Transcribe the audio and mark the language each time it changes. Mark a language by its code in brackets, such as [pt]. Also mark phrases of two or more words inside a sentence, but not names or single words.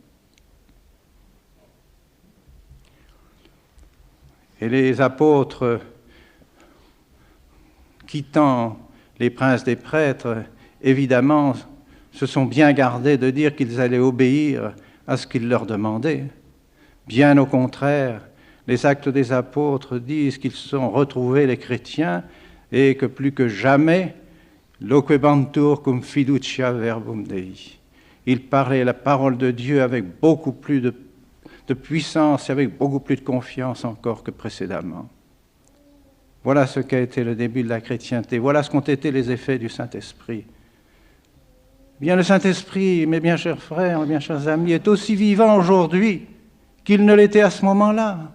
[fr] Et les apôtres, quittant les princes des prêtres, évidemment, se sont bien gardés de dire qu'ils allaient obéir à ce qu'ils leur demandaient. Bien au contraire, les Actes des Apôtres disent qu'ils se sont retrouvés, les chrétiens, et que plus que jamais, [la] loquebantur cum fiducia verbum Dei. [fr] Ils parlaient la parole de Dieu avec beaucoup plus de puissance et avec beaucoup plus de confiance encore que précédemment. Voilà ce qu'a été le début de la chrétienté. Voilà ce qu'ont été les effets du Saint-Esprit. Bien, le Saint-Esprit, mes bien chers frères, mes bien chers amis, est aussi vivant aujourd'hui qu'il ne l'était à ce moment-là.